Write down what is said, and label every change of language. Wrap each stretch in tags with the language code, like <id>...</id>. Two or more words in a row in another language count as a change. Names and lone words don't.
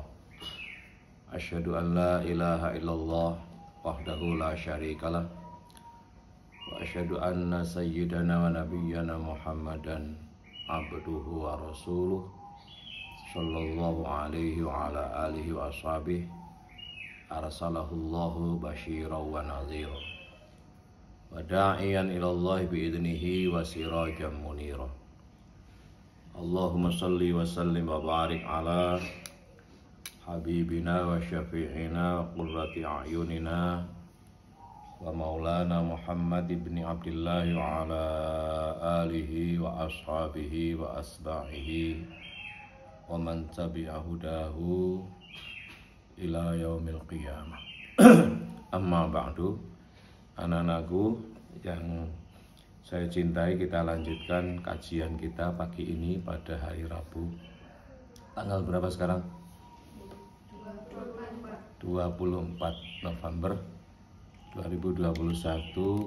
<ar>أشهد أن لا إله إلا الله وحده لا شريك له وأشهد أن سيدنا ونبينا محمدا عبده ورسوله صلى الله عليه وعلى آله وأصحابه أرسله الله بشيرا ونذيرا وداعيا إلى الله بإذنه وسراجا منيرا. اللهم صل وسلم وبارك على حبيبنا وشفيعنا وقرة أعيننا ومولانا محمد بن عبد الله وعلى آله وأصحابه وأصحابه ومن تبع هداه إلى يوم القيامة. أما بعد,</ar> <id>anak-anakku yang saya cintai, kita lanjutkan kajian kita pagi ini pada hari Rabu. Tanggal berapa sekarang? 24 November 2021.</id>